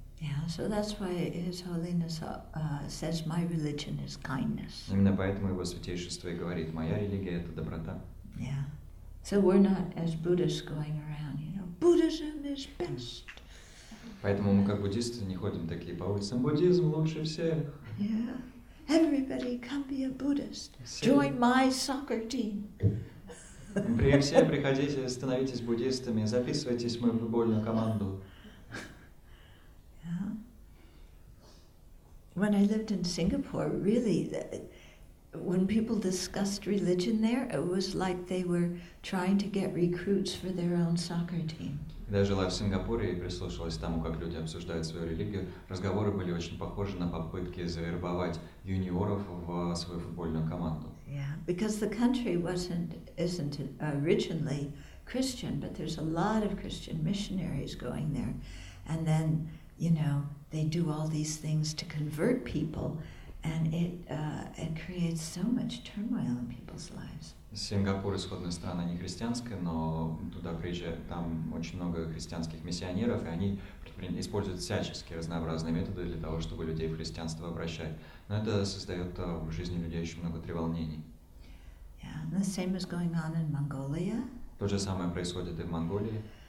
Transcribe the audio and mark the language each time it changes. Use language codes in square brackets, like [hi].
[en] Yeah, so that's why His Holiness says, my religion is kindness. [ru] Именно поэтому его святейшество и говорит, моя религия – это доброта. [en] Yeah, so we're not as Buddhists going around, Buddhism is best. [ru] Поэтому мы как буддисты не ходим такие по улицам, буддизм лучше всех. [en] Yeah, everybody come be a Buddhist. Join my soccer team. [ru] Все приходите, становитесь буддистами, записывайтесь в мою футбольную команду. [en] Yeah. When I lived in Singapore, really, when people discussed religion there, it was like they were trying to get recruits for their own soccer team. [ru] Когда я жила в Сингапуре и прислушивалась к тому, как люди обсуждают свою религию, разговоры были очень похожи на попытки завербовать юниоров в свою футбольную команду. [en] Yeah, because the country isn't originally Christian, but there's a lot of Christian missionaries going there, and then they do all these things to convert people, and it creates so much turmoil in people's lives. [ru] Сингапур исходная страна не христианская, но туда приезжают, там очень много христианских миссионеров, и они используют всяческие разнообразные методы для того, чтобы людей в христианство обращать. Но это создает в жизни людей очень много треволнений. [en] Yeah, and the same is going on in Mongolia. [ru] То же самое происходит и в Монголии.